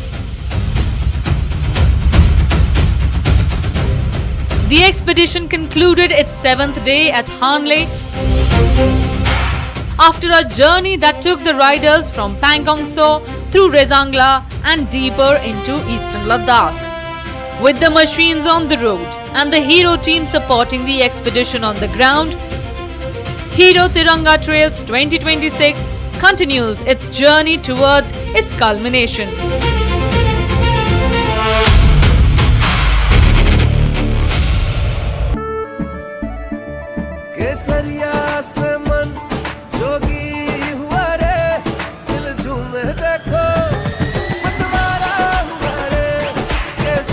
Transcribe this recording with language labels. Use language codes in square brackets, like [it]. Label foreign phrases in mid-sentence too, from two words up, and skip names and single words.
[en] The expedition concluded its 7th day at Hanle after a journey that took the riders from Pangong Saw through Rezangla and deeper into eastern Ladakh. With the machines on the road and the Hero team supporting the expedition on the ground, Hero Tiranga Trails 2026 continues its journey towards its culmination. [hi] केसरिया से मन जोगी हुआ रे, दिल झूमे देखो मतवारा हुआ रे,